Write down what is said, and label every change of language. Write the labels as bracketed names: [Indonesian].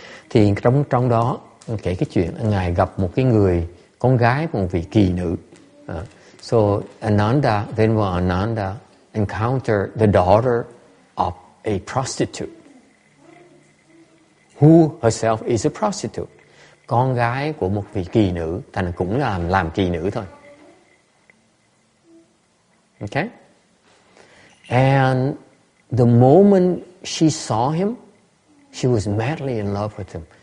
[Vietnamese] Thì trong đó kể cái chuyện là ngài gặp một cái người con gái của một vị kỳ nữ. [English] So Ananda encountered the daughter of a prostitute, who herself is a prostitute. [Vietnamese] Con gái của một vị kỳ nữ, thành cũng là làm kỳ nữ thôi. [English] Okay? And the moment she saw him, she was madly in love with him.